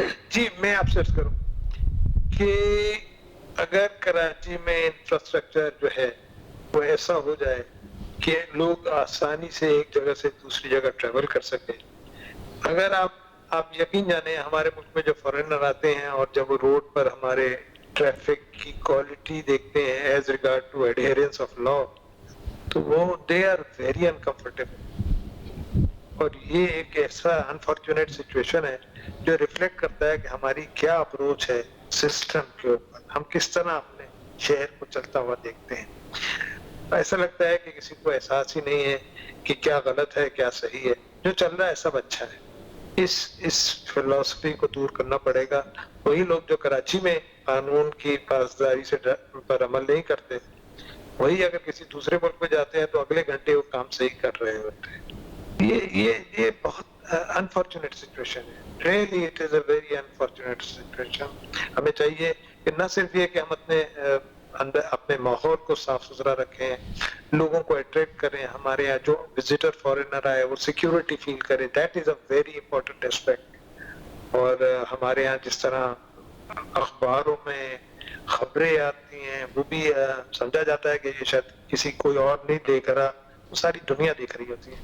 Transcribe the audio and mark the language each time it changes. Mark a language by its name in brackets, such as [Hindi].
[Urdu] جی میں آپ سے عرض کروں کہ اگر کراچی میں انفراسٹرکچر جو ہے وہ ایسا ہو جائے کہ لوگ آسانی سے ایک جگہ سے دوسری جگہ ٹریول کر سکیں. اگر آپ یقین جانیں ہمارے ملک میں جو فارینر آتے ہیں اور جب وہ روڈ پر ہمارے ٹریفک کی کوالٹی دیکھتے ہیں [English] as regard to adherence of law, [Urdu] تو وہ [English] They are very uncomfortable. [Urdu] اور یہ ایک ایسا انفارچونیٹ سچویشن ہے جو ریفلیکٹ کرتا ہے کہ ہماری کیا اپروچ ہے سسٹم کے اوپر, ہم کس طرح اپنے شہر کو چلتا ہوا دیکھتے ہیں. ایسا لگتا ہے کہ کسی کو احساس ہی نہیں ہے کہ کیا غلط ہے کیا صحیح ہے, جو چل رہا ہے سب اچھا ہے. اس فلسفی کو دور کرنا پڑے گا. وہی لوگ جو کراچی میں قانون کی پاسداری سے پر عمل نہیں کرتے, وہی اگر کسی دوسرے ملک میں جاتے ہیں تو اگلے گھنٹے وہ کام صحیح کر رہے ہوتے ہیں. یہ بہت انفارچونیٹ سچویشن ہے. [English] Really it is a very unfortunate situation. [Urdu] ہمیں چاہیے کہ نہ صرف یہ کہ ہم اپنے ماحول کو صاف ستھرا رکھیں, لوگوں کو اٹریکٹ کریں, ہمارے یہاں جو وزٹر فارینر آئے وہ سیکیورٹی فیل کریں, [English] That is a very important aspect. [Urdu] اور ہمارے یہاں جس طرح اخباروں میں خبریں آتی ہیں وہ بھی سمجھا جاتا ہے کہ یہ شاید کسی کوئی اور نہیں دیکھ رہا, وہ ساری دنیا دیکھ رہی ہوتی ہے.